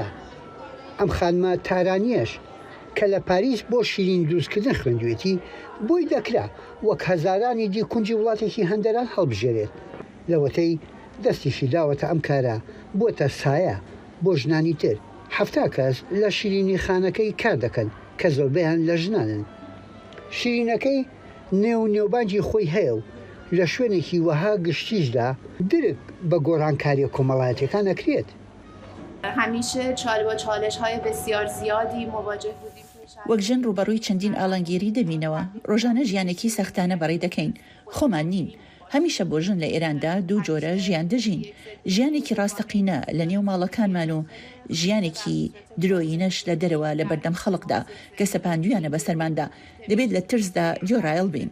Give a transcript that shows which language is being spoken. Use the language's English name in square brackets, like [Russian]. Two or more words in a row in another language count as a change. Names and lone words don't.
[Central Kurdish] ئەم خانمە تارانیەش کە لە پاریس بۆ شیرین دروستکردن خوێندوێتی بۆی دەکرا وەک هەزارانی دی کونجی وڵاتێکی هەندەران هەڵبژێرێت لەوەتەی دەستیشی داوەتە ئەم کارە بۆتە سایە بۆ ژنانی تر. 70 کەس لە شیرینی خانەکەی کار دەکەن کە زۆربەیان لە ژنانن. شیرینەکەی نێوبانجی خۆی هەیە و لە شوێنێکی وەها گشتیشدا درک بە گۆڕانکاری کۆمەڵایەتەکان ئەکرێت. [Persian] هەمیشە چالش‌های بسیار زیادی مواجه بودیم. [Central Kurdish] وەک ژن ڕوبەڕووی چەندین ئاڵنگێری دەبینەوە ڕۆژانە ژیانێکی سەختانە بەڕێ دەکەین خۆمان نین. هەمیشە بۆ ژن لە ئێراندا دوو جۆرە ژیان دەژین، ژیانێکی ڕاستەقینە لە نێو ماڵەکانمان و ژیانێکی درۆیینەش لە دەرەوە لە بەردەم خەڵکدا کە سەپاندویانە بەسەرماندا دەبێت لە ترسدا جۆرایڵ بین.